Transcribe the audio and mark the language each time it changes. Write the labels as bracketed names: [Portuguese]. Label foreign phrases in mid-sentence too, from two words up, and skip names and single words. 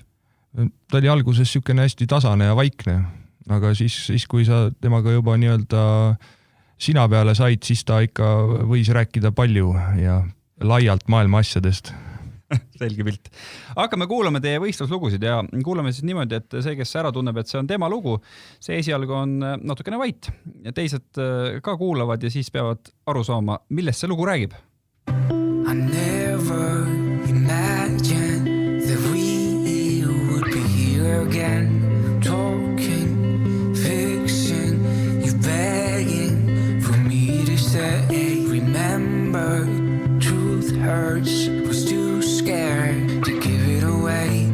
[Estonian] Ta oli alguses siukene hästi tasane ja vaikne, aga siis kui sa temaga juba nii-öelda sina peale said, siis ta ikka võis rääkida palju ja laialt maailma asjadest. Selge pilt. Hakkame kuulama teie võistluslugusid ja kuulame siis niimoodi, et see, kes ära tunneb, et see on tema lugu, see esialgu on natukene vait ja teised ka kuulavad ja siis peavad aru saama, millest see lugu räägib. [English] I never imagined that we would be here again, talking, fixing, you begging for me to say, remember, truth hurts, was too scared to give it away.